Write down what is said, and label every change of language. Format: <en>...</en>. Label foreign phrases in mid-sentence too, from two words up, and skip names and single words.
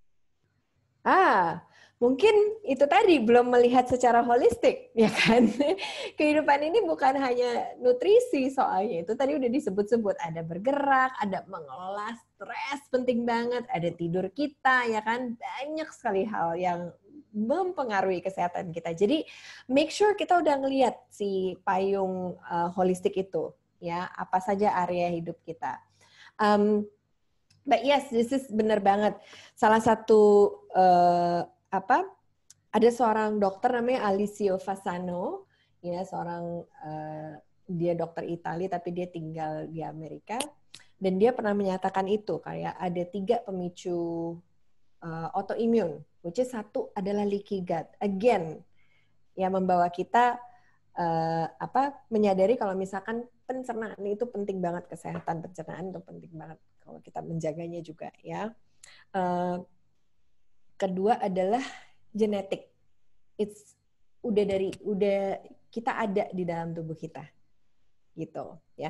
<id>Mungkin itu tadi, belum melihat secara holistik, ya kan? Kehidupan ini bukan hanya nutrisi soalnya. Itu tadi udah disebut-sebut, ada bergerak, ada mengelola stres, penting banget, ada tidur kita, ya kan? Banyak sekali hal yang mempengaruhi kesehatan kita. Jadi</id> <en>make sure</en> <id>kita udah ngelihat si payung holistik itu, ya, apa saja area hidup kita.</id> <en>But yes, this is</en> <id>benar banget. Salah satu ada seorang dokter namanya Alessio Fasano, ya, seorang dia dokter Italia tapi dia tinggal di Amerika, dan dia pernah menyatakan itu kayak ada 3 pemicu autoimun,</id> <en>which is 1 adalah leaky gut.</en> <id>Again, yang membawa kita menyadari kalau misalkan pencernaan itu penting banget, kesehatan pencernaan itu penting banget kalau kita menjaganya juga, ya. Kedua adalah genetik. Udah kita ada di dalam tubuh kita, gitu, ya.</id>